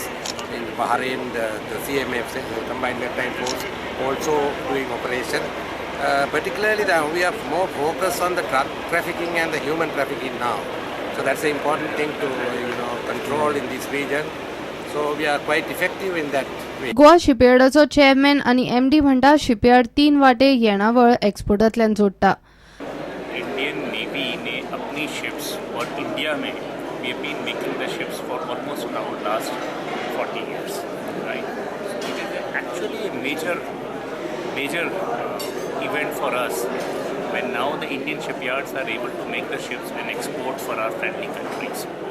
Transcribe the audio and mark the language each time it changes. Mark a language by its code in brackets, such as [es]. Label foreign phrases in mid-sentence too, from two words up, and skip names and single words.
[en] In Bahrain, the CMF, the Combined Maritime Force, also doing operation. Particularly we are more focused on the drug trafficking and the human trafficking now. So that's an important thing to control in this region. So we are quite effective in that way. [kok] गोवा शिपयार्डाचो चेअरमॅन आणि एमडी म्हणटा शिपयार्ड 3 वाटे येणावळ एक्सपोर्टांतल्यान जोडटा. [hi] इंडियन नेवी ने अपनी शिप्स और इंडिया में [en] we have been making the ships for almost now last 40 years, right? So it is actually a major event for us when now the Indian shipyards are able to make the ships and export for our friendly countries.